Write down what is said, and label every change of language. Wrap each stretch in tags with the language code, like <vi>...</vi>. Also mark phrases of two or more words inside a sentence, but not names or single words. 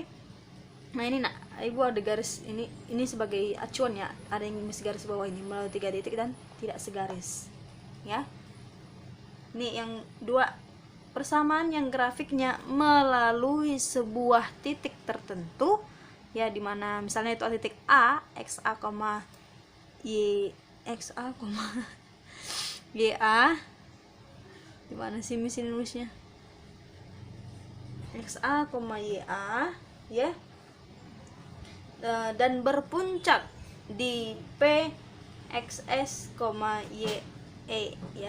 <id>Nah, ini nak, ibu ada garis ini sebagai acuan ya, ada yang mesti garis bawah ini melalui 3 titik dan tidak segaris ya. Ini yang 2, persamaan yang grafiknya melalui sebuah titik tertentu ya, dimana misalnya itu titik A, xa, y xa, ya, dimana sih mesin nulisnya, xa, ya ya, dan berpuncak di P xs, y ya.</id>